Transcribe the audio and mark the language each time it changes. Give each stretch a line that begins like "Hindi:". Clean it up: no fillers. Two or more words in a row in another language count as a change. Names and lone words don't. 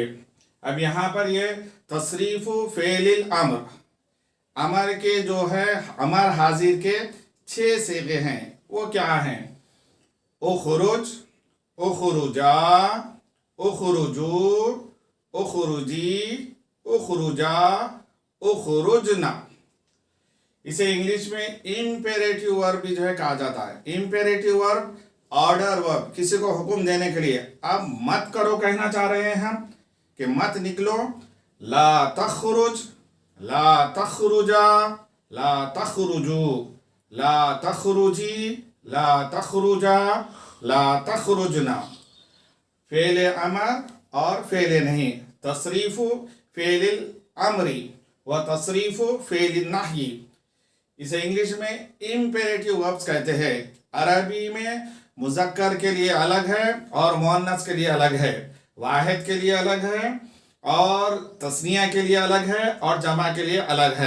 Urdu: اب یہاں پر یہ تصریف
Arabic: فعل الامر،
Urdu: امر کے جو ہے امر حاضر کے 6 صیغے ہیں. وہ کیا ہیں؟
Arabic: اخرج، اخرجا، اخرجو، اخرجي، اخرجا، اخرجن.
Urdu: اسے انگلش میں
English: imperative verb
Urdu: بھی جو ہے کہا جاتا ہے.
English: imperative verb order verb,
Urdu: کسی کو حکم دینے کے لیے. اب مت کرو کہنا چاہ رہے ہیں ہم کہ مت نکلو.
Arabic: لا تخرج، لا تخرجا، لا تخرجوا، لا تخرجي، لا تخرجا، لا تخرجن.
Urdu: فعل امر اور فعل نہی. تصریف فعل امری و تصریف فعل نہی. اسے انگلش میں
English: imperative verbs
Urdu: کہتے ہیں. عربی میں مذکر کے لیے الگ ہے اور مؤنث کے لیے الگ ہے، واحد کے لیے الگ ہے اور تثنیہ کے لیے الگ ہے اور جمع کے لیے الگ ہے.